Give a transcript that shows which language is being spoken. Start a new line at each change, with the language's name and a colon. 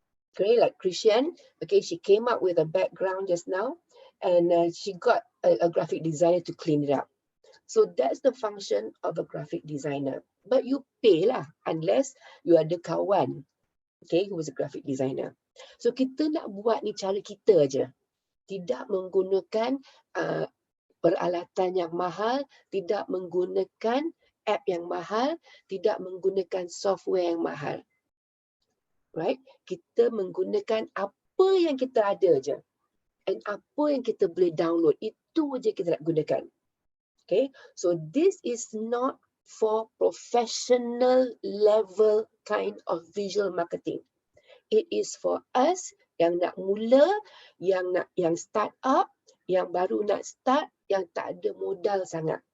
English: Okay, like Christian, okay, she came up with a background just now, and she got a graphic designer to clean it up. So that's the function of a graphic designer. But you pay lah, unless you
Malay: ada kawan,
English: okay, who is a graphic designer.
Malay: So kita nak buat ni cara kita aja. Tidak menggunakan peralatan yang mahal, tidak menggunakan app yang mahal, tidak menggunakan software yang mahal. Right? Kita menggunakan apa yang kita ada aja. And apa yang kita boleh download, itu aja kita nak gunakan. Okay?
English: So this is not for professional level kind of visual marketing. It is for us
Malay: yang nak mula, yang start up, yang baru nak start, yang tak ada modal sangat.